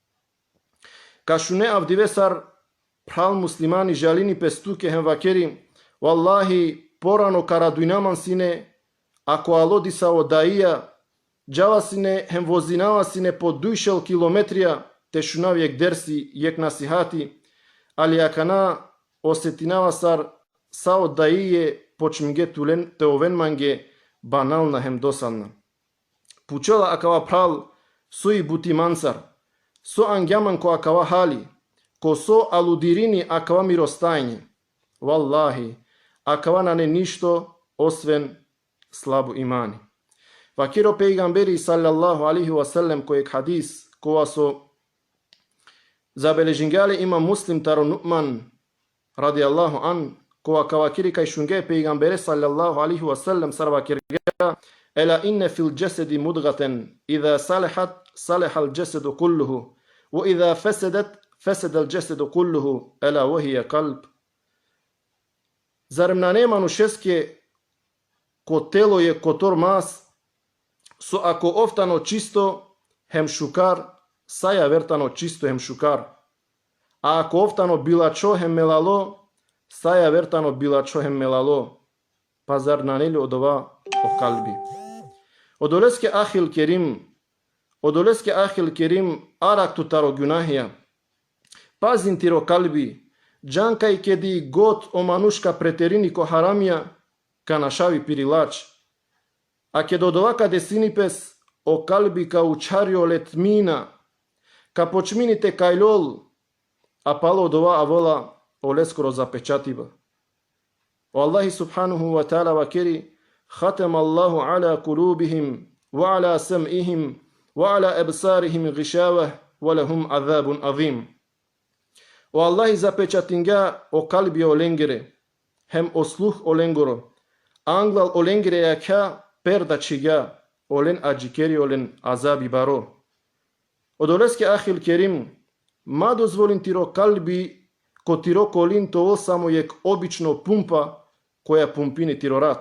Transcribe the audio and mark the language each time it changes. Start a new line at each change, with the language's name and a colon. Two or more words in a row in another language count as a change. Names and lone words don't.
Romany: Kašune avdivesar pral muslimani žalini pestuke hem vakeri, wallahi porano karaduinaman sine, ako alodisa o daija, džavasine hem vozinavasine po dujšel kilometrija, te šunavjek dersi jek nasihati, ali akana osetinavasar sao daije počminge te ovenmange banalna hem dosadna. Pučela akava pral sui buti mansar, so angjaman ko akava hali, ko so aludirini akava mirostajnje. Wallahi, akava na ne ništo osven slabu imani. Vakiro peygamberi
Arabic: صلى الله عليه وسلم
Romany: kojeg hadis kova so zabeležingali ima muslim taro Nu'man
Arabic: رضي الله عن,
Romany: kova kavakiri kaj šunge peygamberi
Arabic: صلى الله عليه وسلم
Romany: sarva kirgera,
Arabic: ألا إن في الجسد مضغة إذا صلح الجسد كله وإذا فسد الجسد كله ألا وهي القلب.
Romany: Zarem na nemanu šeske ko telo je kotor mas, so ako oftano čisto hem šukar, saja vertano čisto hem šukar. A ako oftano bilačo hem melalo, saja vertano bilačo hem melalo. Pa zar na nelju odova o kalbi. Odoleske ahil kerim arak tu taro günahija. Pazin tiro kalbi, džankaj kedi got o manuška preterini ko haramija, ka našavi pirilač. A kad odovaka desinipes o kalbi ka učario letmina, ka počminite kajlol, a palo odova avola o leskoro zapečativa.
Arabic: O Allahi سبحانه وتعالى vakeri, ختم الله على قلوبهم وعلى سمعهم وعلى أبصارهم غشاوة ولهم عذاب عظيم.
Romany: O Allahi zapečatinga o kalbi o lengere, hem o sluh o lengoro, anglal o lengere jaka, perda čiga, olen ađikeri, olen azabi baro. Odoleske ahil kerim, ma dozvolin tiro kalbi, ko tiro kolin to samo jek obično pumpa, koja pumpini tiro rat.